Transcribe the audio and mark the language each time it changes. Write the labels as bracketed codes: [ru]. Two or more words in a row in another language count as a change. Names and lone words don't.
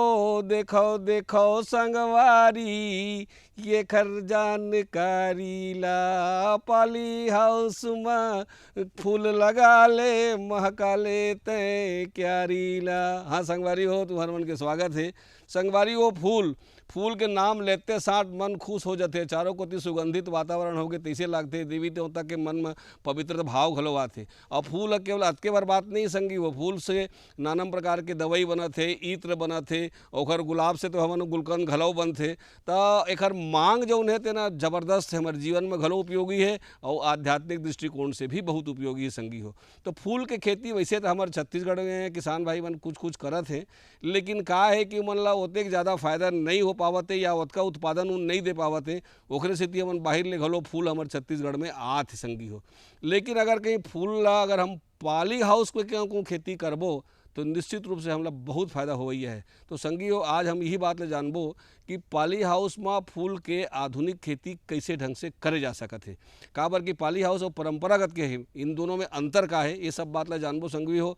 [hne] देखो देखो संगवारी ये खर जानकारी ला, [en] poly house [hne] में फूल लगा ले, महका ले तय क्यारी ला। हाँ संगवारी हो, तुम्हारे मन के स्वागत है। संगवारी हो, फूल के नाम लेते साथ मन खुश हो जाते, चारों कोती सुगंधित वातावरण हो गए, तैसे लगते देवी देवता के मन में पवित्र भाव घलो आते। और फूल केवल अतके बार बात नहीं संगी, वो फूल से नाना प्रकार के दवाई बनत है, इत्र बनत है, और गुलाब से तो हमन गुलकंद घलो बनते। तो एक मांग जौन है तेना जबरदस्त है, हमारे जीवन में घलो उपयोगी है और आध्यात्मिक दृष्टिकोण से भी बहुत उपयोगी है संगी हो। तो फूल के खेती वैसे तो हमारे छत्तीसगढ़ में किसान भाई मन कुछ कुछ करत है, लेकिन का है कि मन ला ओते ज़्यादा फायदा नहीं हो पावत है या ओतका उत्पादन नहीं दे पावत है, ओकरे सेती हमन बाहर ले घलो फूल हमारे छत्तीसगढ़ में आत संगी हो। लेकिन अगर कहीं फूल ला अगर हम [en] poly house [hne] पे क्यों खेती करबो तो निश्चित रूप से हमला बहुत फायदा होई है। तो संगी हो, आज हम यही बात ले जानबो कि [en] poly house [hne] में फूल के आधुनिक खेती कैसे ढंग से करे जा सकत है, काबर कि [en] poly house [hne] और परंपरागत के है, इन दोनों में अंतर का है, ये सब बात ला जानबो संगी हो।